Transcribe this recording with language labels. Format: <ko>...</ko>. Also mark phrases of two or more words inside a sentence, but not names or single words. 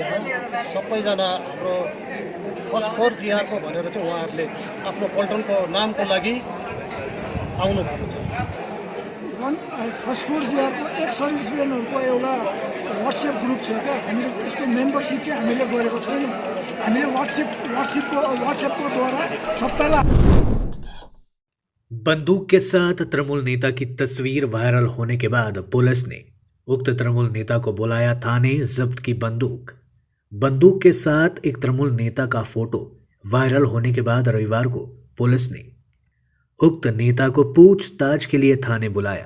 <ne>यहाँ सबैजना हाम्रो फर्स्ट फोर जिआरको भनेर चाहिँ उहाँहरूले आफ्नो पल्टनको नामको लागि आउनु भएको छ। फर्स्ट फोर जिआरको एक सर्भिसम्यानहरूको एउटा वाट्सएप ग्रुप छ क्या, हामीले त्यसको मेम्बरसिप चाहिँ हामीले गरेको छैनौँ। हामीले वाट्सएपको द्वारा सबैलाई।</ne> <hi>बंदूक के साथ तृणमूल नेता की तस्वीर वायरल होने के बाद पुलिस ने उक्त तृणमूल नेता को बुलाया थाने, जब्त की बंदूक के साथ एक तृणमूल नेता का फोटो वायरल होने के बाद रविवार को पुलिस ने उक्त नेता को पूछताछ के लिए थाने बुलाया।</hi>